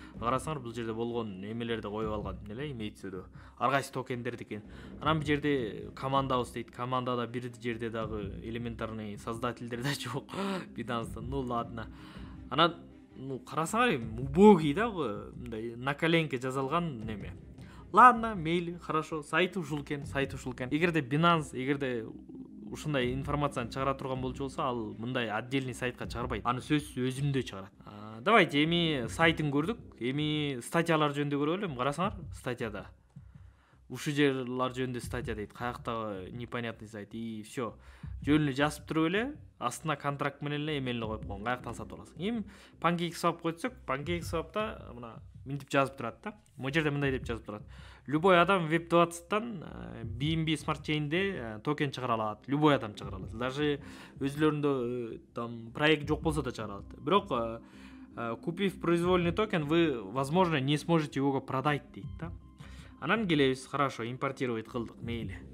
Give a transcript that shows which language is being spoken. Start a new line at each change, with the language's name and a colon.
Kyrgyz: Карасаңар бул жерде болгон эмелерди коюп алган, эле имеется. Ар кайсы токендерди экен. Анан бул жерде командабыз дейт. Командада бир жерде дагы элементарный создательдер да жок. Binance'тын,
Russian: ну ладно.
Kyrgyz: Анан карасаңар убогий дагы, мындай на коленке жазылган неме. Ладно, мейли, хорошо, сайт ушул экен. Эгерде Binance, эгерде ушундай информацияны чыгара турган болчу болсо, ал мындай отдельный сайтка чыгарбайт. Аны сөзсүз өзүндө чыгарат. Давайте эми сайтын көрдүк. Эми статьялар жөнүндө көрөлү. Карасаңар, статьяда. Ушул жерлер жөнүндө статья дейт. Каяктагы непонятный сайт.
Russian: И все.
Kyrgyz: Жөнүнө жазып туруп эле, астына контракт менен эле эмелине коюп койгон. Каяктан сатып аласың. Эми PancakeSwap койсок, PancakeSwap'та мына мынтип жазып турат да. Могу жерде мындай деп жазып турат. Любой адам Web20-тан BNB Smart Chain'де токен чыгара алат. Любой адам чыгара алат. Даже өзлөрүндө там проект жок болсо да чыгара алат. Бирок
Russian: купив произвольный токен, вы, возможно, не сможете его продать
Kyrgyz: дейт да. Анан келебиз, хорошо, импортировать кылдык, мейли.